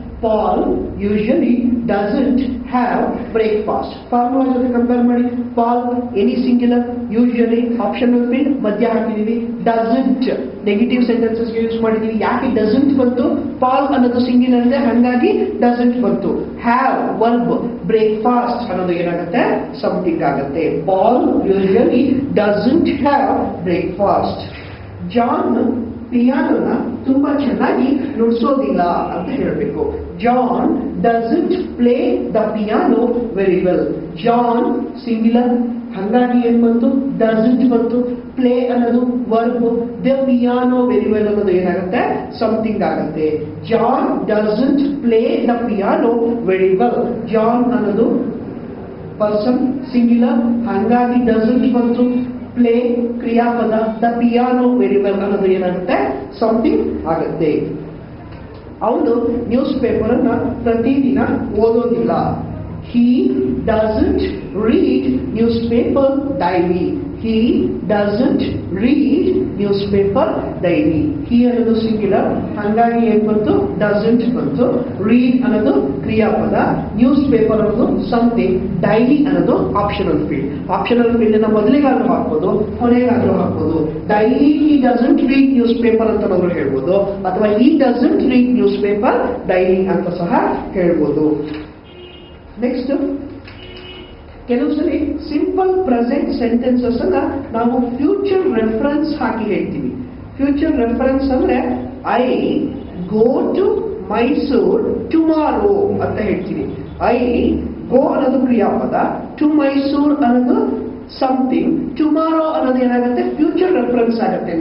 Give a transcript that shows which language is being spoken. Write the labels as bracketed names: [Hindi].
[English] Paul usually doesn't have breakfast. [Kannada] Formula ಜೊತೆ compare ಮಾಡಿ. Paul any singular, usually optional fill ಮಧ್ಯ ಹಾಕಿದೀವಿ. Doesn't negative sentences use ಮಾಡಿದೀವಿ. ಯಾಕೆ ಡಸಂಟ್ ಬಂತು? ಪಾಲ್ ಅನ್ನೋದು ಸಿಂಗ್ಯುಲರ್ ಇದೆ, ಹಂಗಾಗಿ ಡಸಂಟ್ ಬಂತು. ಹ್ಯಾವ್ ವರ್ಬ್, ಬ್ರೇಕ್ಫಾಸ್ಟ್ ಅನ್ನೋದು ಏನಾಗುತ್ತೆ ಸಮಥಿಂಗ್ ಆಗುತ್ತೆ. [English] Paul usually doesn't have breakfast. [Kannada] John ಪಿಯಾನೋನ ತುಂಬಾ ಚೆನ್ನಾಗಿ ನುಡಿಸೋದಿಲ್ಲ ಅಂತ ಹೇಳಬೇಕು. [English] John doesn't play the piano very well. [Kannada] John singular, ಹಂಗಾಗಿ ಏನ್ ಬಂತು ಡಸಂಟ್ ಬಂತು. ಪ್ಲೇ ಅನ್ನೋದು verb, the piano very well ಅನ್ನೋದು ಏನಾಗುತ್ತೆ ಸಮಥಿಂಗ್ ಆಗುತ್ತೆ. [English] John doesn't play the piano very well. [Kannada] John ಅನ್ನೋದು ಪರ್ಸನ್ ಸಿಂಗ್ಯುಲರ್, ಹಂಗಾಗಿ ಡಸಂಟ್ ಬಂತು. ಪ್ಲೇ ಕ್ರಿಯಾಪದ, ದ ಪಿಯಾನೋ ವೆರಿ ವೆಲ್ ಅನ್ನೋದು ಏನಾಗುತ್ತೆ ಸಮಥಿಂಗ್ ಆಗುತ್ತೆ. ಅವನು ನ್ಯೂಸ್ ಪೇಪರ್ ಅನ್ನ ಪ್ರತಿದಿನ ಓದೋದಿಲ್ಲ. [English] He doesn't read newspaper daily. He doesn't read newspaper daily. [Kannada] He ಅನ್ನೋದು ಸಿಂಗ್ಯುಲರ್, ಹಾಗಾಗಿ ಏನ್ ಬಂತು ಡಸಂಟ್ ಬಂತು. ರೀಡ್ ಅನ್ನೋದು ಕ್ರಿಯಾಪದ, ನ್ಯೂಸ್ ಪೇಪರ್ ಅನ್ನೋದು ಸಮಥಿಂಗ್, ಡೈಲಿ ಅನ್ನೋದು ಆಪ್ಷನಲ್ ಫೀಲ್ಡ್. ಆಪ್ಷನಲ್ ಫೀಲ್ಡ್ ಅನ್ನ ಮೊದಲಿಗಾದ್ರೂ ಹಾಕ್ಬೋದು, ಕೊನೆಗಾದ್ರೂ ಹಾಕ್ಬೋದು. [English] daily he doesn't read newspaper [Kannada] ಅಂತ ನಾವು ಹೇಳ್ಬೋದು, ಅಥವಾ [English] he doesn't read newspaper daily [Kannada] ಅಂತ ಸಹ ಹೇಳ್ಬೋದು. ನೆಕ್ಸ್ಟ್, ಕೆಲವು ಸರಿ ಸಿಂಪಲ್ ಪ್ರೆಸೆಂಟ್ ಸೆಂಟೆನ್ಸಸ್ ಅನ್ನ ನಾವು ಫ್ಯೂಚರ್ ರೆಫರೆನ್ಸ್ ಹಾಕಿ ಹೇಳ್ತೀವಿ. [English] future reference ಅಂದ್ರೆ I go to Mysore tomorrow [Kannada] ಅಂತ ಹೇಳ್ತೀವಿ. ಐ ಗೋ ಅನ್ನೋದು ಕ್ರಿಯಾಪದ, ಟು ಮೈಸೂರ್ ಅನ್ನೋದು ಸಮಥಿಂಗ್, ಟುಮಾರೋ ಅನ್ನೋದು ಏನಾಗುತ್ತೆ ಫ್ಯೂಚರ್ ರೆಫರೆನ್ಸ್ ಆಗುತ್ತೆ.